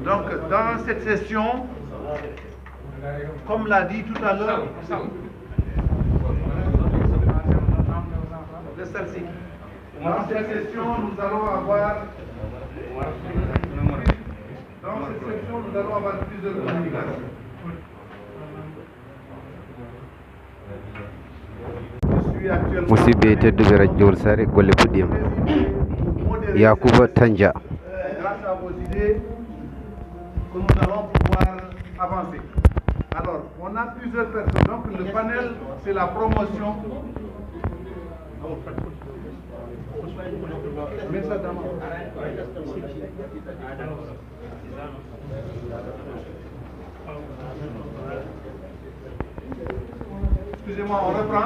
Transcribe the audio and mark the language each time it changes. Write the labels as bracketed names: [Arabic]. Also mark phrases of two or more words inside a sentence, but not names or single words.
[French] Donc dans cette session, comme l'a dit tout à l'heure, dans cette session, nous allons avoir plusieurs communications. [Fula] musidɓe tedduɓe radio Diol Sare golle puɗɗima Yakuba Tandja. [French] Grâce à vos idées que nous allons pouvoir avancer. Alors, on a plusieurs personnes. Donc, le panel, c'est la promotion. Mets ça dans Excusez-moi, on reprend.